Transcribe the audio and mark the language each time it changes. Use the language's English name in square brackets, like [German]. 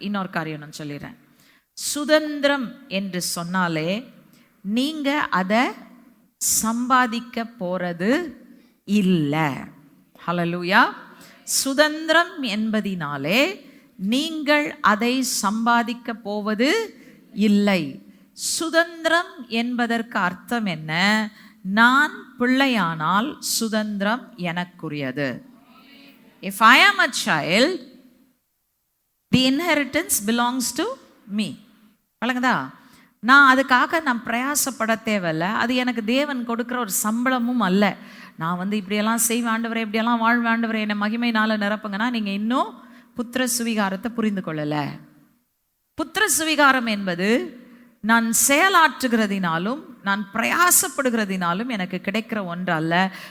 [Tamil] இன்னொரு காரியம் நான் சொல்லிடுறேன். சுதந்திரம் என்று சொன்னாலே நீங்க அதை சம்பாதிக்க போறது இல்லை. ஹல்லேலூயா. சுதந்திரம் என்பதினாலே நீங்கள் அதை சம்பாதிக்க போவது இல்லை. சுதந்திரம் என்பதற்கு அர்த்தம் என்ன? நான் பிள்ளையானால் சுதந்திரம் எனக்குரியது. [English] If I am a child, the inheritance belongs to me. [Tamil] வழங்குதா? நான் அதுக்காக பிரயாசப்பட தேவையில்லை. அது எனக்கு தேவன் கொடுக்குற ஒரு சம்பளமும் அல்ல. நான் இப்படியெல்லாம் செய்வேன் ஆண்டவரே, இப்படியெல்லாம் வாழ்வேன் ஆண்டவரே, என்னை மகிமையினால் நிரப்புங்கன்னா நீங்கள் இன்னும் புத்திர சுவிகாரத்தை புரிந்து கொள்ளலை. புத்திர சுவிகாரம் என்பது நான் செயலாற்றுகிறதினாலும் நான் பிரயாசப்படுகிறதினாலும் எனக்கு கிடைக்கிற ஒன்று அல்ல.